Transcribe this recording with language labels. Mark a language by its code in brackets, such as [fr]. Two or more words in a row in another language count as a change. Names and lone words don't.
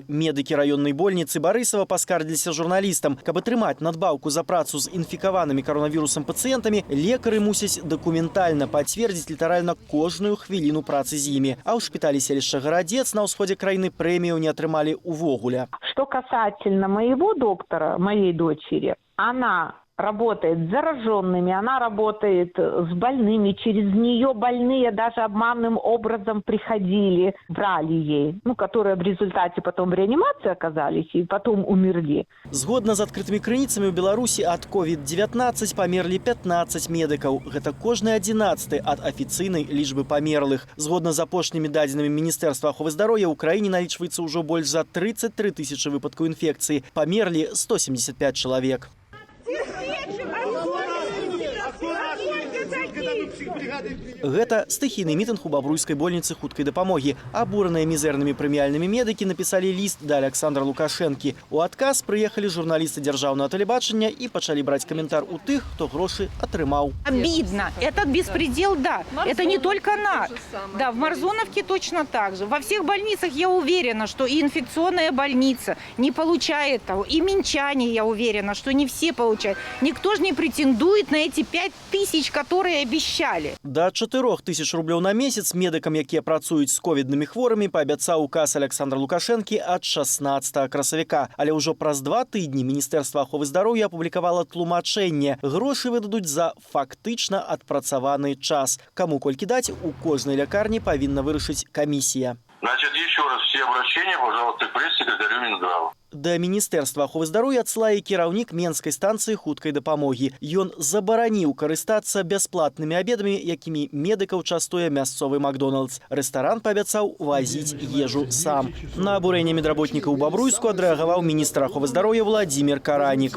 [be] Медыкі раённай больніцы Барысава паскардзіліся журналістам. Каб атрымаць надбаўку за працу з інфікаванымі каронавірусам пацыентамі, лекары мусяць дакументальна пацвердзіць літаральна кожную хвіліну працы з імі. А ў шпіталі селішча Гарадзец на ўсходзе краіны прэмію не атрымалі увогуле. [ru] Что касательно моего доктора, моей дочери, она работает с зараженными, она работает с больными, через нее больные даже обманным образом приходили, брали ей, которые в результате потом в реанимации оказались и потом умерли. [be] Згодна з адкрытымі крыніцамі ў Беларусі ад COVID-19 памерлі 15 медыкаў. Гэта кожны 11 ад афіцыйнай лічбы памерлых. Згодна з апошнімі дадзенымі Міністэрства аховы здароўя, ў краіне налічваецца ўжо больш за 33 тысячы выпадкаў інфекцыі. Памерлі 175 чалавек. Гэта стыхійны мітынг у бабруйскай больніцы хуткай дапамогі. Абураныя мізэрнымі прэміяльнымі медыкі напісалі ліст да Александра Лукашэнкі. У адказ прыехалі журналісты дзяржаўнага тэлебачання і пачалі браць каментар у тых, хто грошы атрымаў. [ru] Обидно. Этот беспредел, да. Это не только наш. Да, в Марзоновке точно так же. Во всех больницах я уверена, что и инфекционная больница не получает того. И минчане, я уверена, что не все получают. Никто же не претендует на эти 5000, которые обещали. [be] Да 4000 рублёў на месяц медыкам, якія працуюць з ковіднымі хворымі, паабяцаў указ Александра Лукашэнкі ад 16 красавіка. Але ўжо праз 2 тыдні Міністэрства аховы здароўя апублікавала тлумачэнне. Грошы выдадуць за фактычна адпрацаваны час. Каму колькі даць, у кожнай лякарні павінна вырашыць камісія. [ru] Значит, еще раз все обращения, пожалуйста, к пресс-секретарю Минздрава. [be] Да Міністэрства аховы здароўя адсылае кіраўнік Менскай станцыі хуткай дапамогі. Ён забараніў карыстацца бясплатнымі абедамі, якімі медыкаў частуе мясцовы Макдоналдс. Рэстаран паабяцаў вазіць ежу сам. На абурэнне медработнікаў у Бабруйску адрэагаваў міністр аховы здароўя Владзімир Каранік.